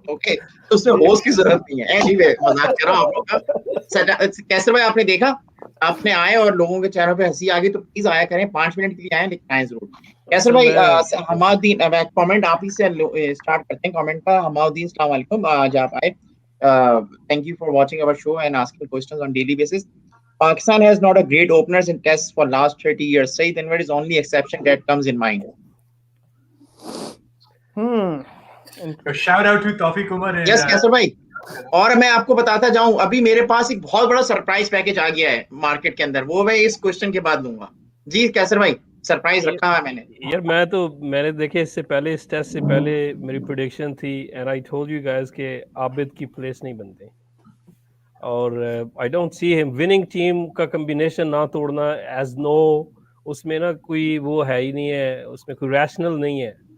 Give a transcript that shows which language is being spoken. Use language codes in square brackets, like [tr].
[hi] Okay, तो उसमें host की जरूरत नहीं है। एनीवे मजाक कर रहा हूं आप लोग का। कैसर भाई आपने देखा आपने आए और लोगों के चेहरों पे हंसी आ गई तो प्लीज आया करें, 5 मिनट के लिए आए लेकिन आए जरूर। कैसर भाई, हमाउद्दीन, कमेंट आप ही से स्टार्ट करते हैं कमेंट का। हमाउद्दीन, अस्सलाम वालेकुम, आज आप आए। [en] Thank you for watching our show and asking questions on daily basis. Pakistan has not a great openers in tests for last 30 years. Saeed Anwar is only exception that comes in mind. Shout out to Tawfiq Umar. Yes, [hi] कैसर भाई। और मैं आपको बताता जाऊं, अभी मेरे पास एक बहुत बड़ा सरप्राइज पैकेज आ गया है मार्केट के अंदर, वो मैं इस क्वेश्चन के बाद दूंगा। जी कैसर भाई, सरप्राइज रखा है मैंने। यार मैंने देखे इससे पहले, इस टेस्ट से पहले मेरी प्रेडिक्शन थी [en] and I told you guys [hi] कि आबिद की प्लेस नहीं बनते, और [en] I don't see him winning [hi] team का कॉम्बिनेशन ना तोड़ना एज नो, उसमें ना कोई वो है ही नहीं है, उसमें कोई रैशनल नहीं है।